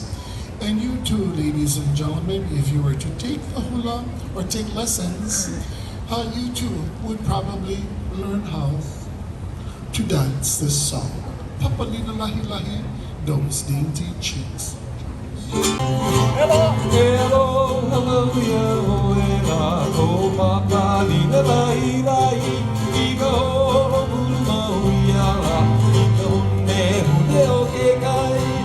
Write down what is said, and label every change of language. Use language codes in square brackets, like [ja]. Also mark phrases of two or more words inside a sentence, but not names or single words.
[en] And you too, ladies and gentlemen, if you were to take the hula or take lessons, you too would probably learn how to dance this song. [haw] Papalina Lahi Lahi, [en] those dainty cheeks. Hello, [haw] papalina lahi lahi, ika holo bulu mauiala, ika hune o ke kai.